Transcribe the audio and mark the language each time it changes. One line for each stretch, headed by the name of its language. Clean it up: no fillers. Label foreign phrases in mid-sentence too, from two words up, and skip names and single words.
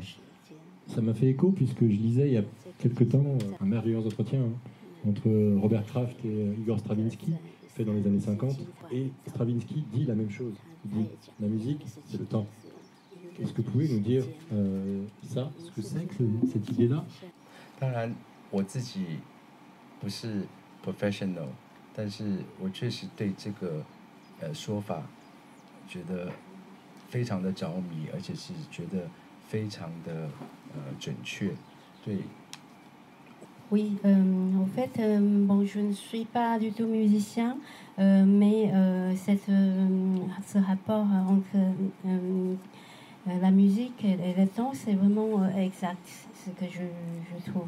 French: Ça m'a fait écho puisque je lisais il y a quelque temps un merveilleux entretien entre Robert Kraft et Igor Stravinsky, fait dans les années 50, et Stravinsky dit la même chose. Il dit la musique, c'est le temps. Est-ce que vous pouvez nous dire ça, ce que c'est que cette idée-là?
Chinese: 当然，我自己不是 professional， 但是我确实对这个说法觉得非常的着迷，而且是觉得非常的准确。对。
French: Oui, en fait, bon, je ne suis pas du tout musicien, mais ce rapport entre la musique et le temps, c'est vraiment exact, ce que je trouve.